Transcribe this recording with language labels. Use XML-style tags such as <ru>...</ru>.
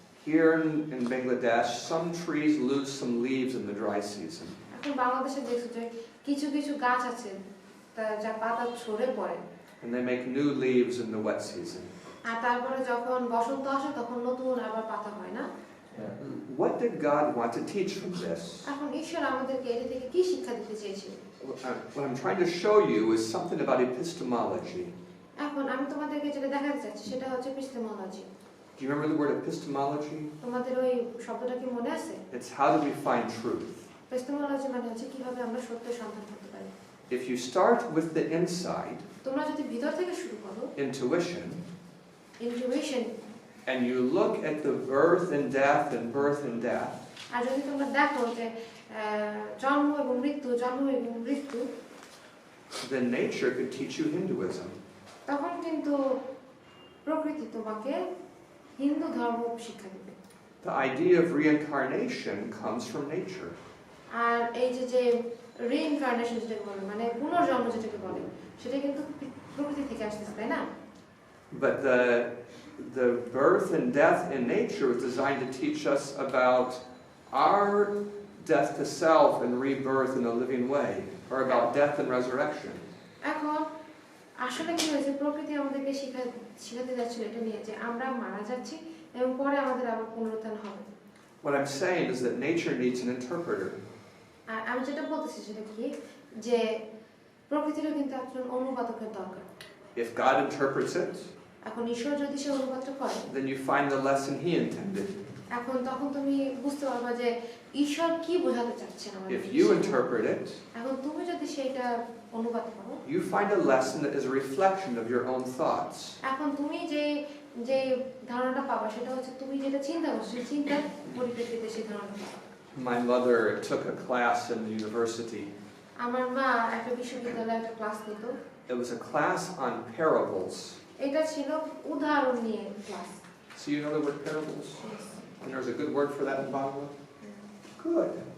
<en>Here in Bangladesh, some trees lose some leaves in the dry season.</en> <bn>এখন বাংলাদেশে দেখছো যে কিছু গাছ আছে যা পাতা ঝরে পড়ে,</bn> <en>And they make new leaves in the wet season.</en> <bn>আর তারপরে যখন বসন্ত আসে তখন নতুন আবার পাতা হয় না।</bn> <en>What did God want to teach from this?</en> <bn>এখন ঈশ্বর আমাদেরকে এটা থেকে কি শিক্ষা দিতে চেয়েছিলেন?</bn> <en>What I'm trying to show you is something about epistemology.</en> <bn>এখন আমি তোমাদেরকে যেটা দেখাতে চাচ্ছি সেটা হচ্ছে epistemology.</bn> <en>Do you remember the word epistemology?</en> <bn>তোমাদের ওই শব্দটা কি মনে আছে?</bn> <en>It's how do we find truth?</en> <bn>Epistemology মানে হচ্ছে কিভাবে আমরা সত্যের সন্ধান করতে পারি।</bn> <en>If you start with the inside,</en> <bn>তোমরা যদি ভিতর থেকে শুরু করো,</bn> <en>intuition, intuition, and you look at the birth and death and birth and death,</en> <bn>আর যদি তোমরা দেখো যে জন্ম এবং মৃত্যু,</bn> <en>then nature could teach you Hinduism.</en> <bn>তখন কিন্তু প্রকৃতি তোমাকে হিন্দু ধর্ম শিক্ষা দেবে।</bn> <en>The idea of reincarnation comes from nature.</en> <bn>আর এই যে রিইনকার্নেশন যেটাকে বলে, মানে পুনর্জন্ম যেটাকে বলে, সেটা কিন্তু প্রকৃতি থেকে আসতেছে, তাই না?</bn> <en>But the birth and death in nature was designed to teach us about our death to self and rebirth in a living way, or about death and resurrection.</en> <bn>এখন আসলে কি হয়েছে, প্রকৃতি আমাদেরকে শিখাতে যাচ্ছিল এটা নিয়ে যে আমরা মারা যাচ্ছি এবং পরে আমাদের আবার পুনরুত্থান হবে।</bn> <en>What I'm saying is that nature needs an interpreter.</en> <bn>আর আমি যেটা বলতেছি সেটা কি, যে প্রকৃতিরও কিন্তু একজন অনুবাদকের দরকার।</bn> <en>If God interprets it,</en> <bn>এখন ঈশ্বর যদি সে অনুবাদটা করে,</bn> <en>then you find the lesson He intended.</en> <bn>এখন তখন তুমি বুঝতে পারবা যে ঈশ্বর কি বোঝাতে চাচ্ছেন আমাদের।</bn> <en>If you interpret it,</en> <bn>এখন তুমি যদি সেটা অনুবাদ করো,</bn> <en>you find a lesson that is a reflection of your own thoughts.</en> <bn>এখন তুমি যে ধারণাটা পাবা সেটা হচ্ছে তুমি যেটা চিন্তা করছো সেই চিন্তার পরিপ্রেক্ষিতে সেই ধারণাটা পাবা।</bn> <en>My mother took a class in the university.</en> <bn>আমার মা একটা বিশ্ববিদ্যালয়ে একটা ক্লাস নিত।</bn> <en>It was a class on parables.</en> <bn>এটা ছিল উদাহরণ নিয়ে class.</bn> <en>So you know the word parables? And there's a good word for that in Bhagavad? Good.</en>